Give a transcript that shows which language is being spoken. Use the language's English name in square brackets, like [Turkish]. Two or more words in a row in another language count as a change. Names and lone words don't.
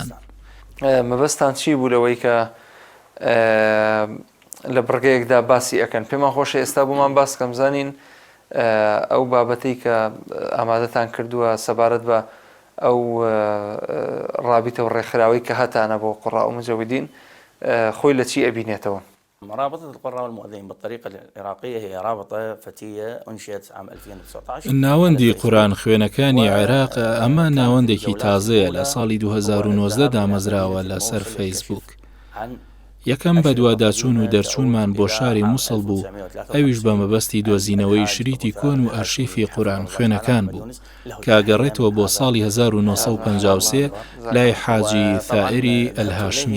[Central Kurdish] مەبەستان چی بوو لەوەی کە لە بڕگەیەکدا باسی ئەەکەن؟ پێمان خۆشە ئێستا بوومان باس کەم زانین ئەو بابەتەی کە ئامادەتان کردووە سەبارەت بە ئەو ڕابطە و ڕێکخراوەی کە هەتانە بۆ قوڕا و مجەویدین خۆی لە چی ئەبینێتەوە؟ [Arabic] رابطة القراء والمؤذنين بالطريقة العراقية هي رابطة فتية أنشئت عام 2019. [Central Kurdish] ناوەندی قورئان خوێنەکانی عێراق ئەمە ناوەندێکی تازەیە لە ساڵی 2019 دامەزراوە لەسەر فەیسبوک. یەکەم بەدواداچوون و دەرچوونمان بۆ شاری مووسڵ بوو، ئەویش بە مەبەستی دۆزینەوەی شریتی کۆن و ئەرشیفی قورئان خوێنەکان بوو کە گەڕێتەوە بۆ ساڵی 1953 لای حاجی ثائری ئەلهاشمی.